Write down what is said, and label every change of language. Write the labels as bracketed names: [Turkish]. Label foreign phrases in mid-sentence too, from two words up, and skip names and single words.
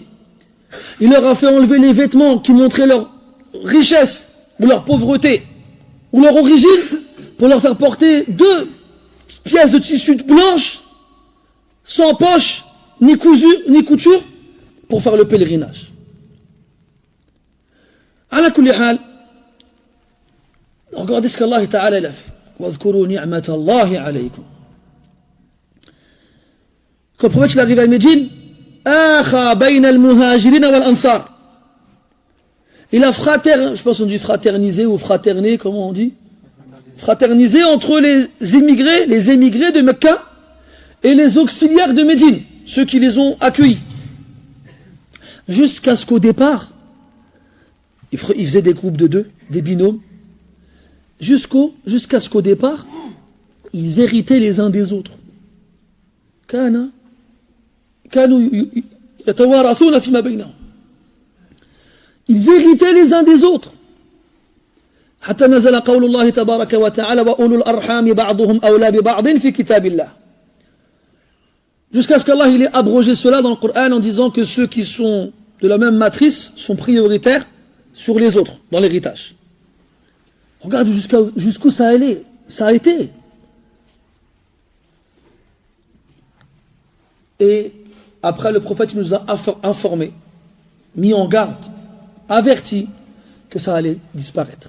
[French] Il leur a fait enlever les vêtements qui montraient leur richesse ou leur pauvreté ou leur origine pour leur faire porter 2 pièces de tissu blanche sans poche ni couture pour faire le pèlerinage. [Arabic] على كل حال, [French] regardez ce qu' [Arabic] الله تعالى [French] a fait. [Arabic] واذكروا نعمة الله عليكم. [French] Quand le prophète il arrive à Médine, [Arabic] آخى بين المهاجرين والأنصار. [French] Il a je pense qu'on dit fraternisé ou fraterné, comment on dit? Fraternisé entre les émigrés de Mecca et les auxiliaires de Médine, ceux qui les ont accueillis. Jusqu'à ce qu'au départ, ils faisaient des groupes de 2, des binômes, jusqu'à ce qu'au départ, ils héritaient les uns des autres. Ils héritaient les uns des autres. [Arabic] حتى نزل قول الله تبارك وتعالى وأولو الأرحام بعضهم أولى ببعض في كتاب الله. [French] Jusqu'à ce qu'Allah il ait abrogé cela dans le Coran en disant que ceux qui sont de la même matrice sont prioritaires sur les autres dans l'héritage. Regarde jusqu'où ça allait, ça a été. Et après le prophète nous a informé, mis en garde, averti que ça allait disparaître.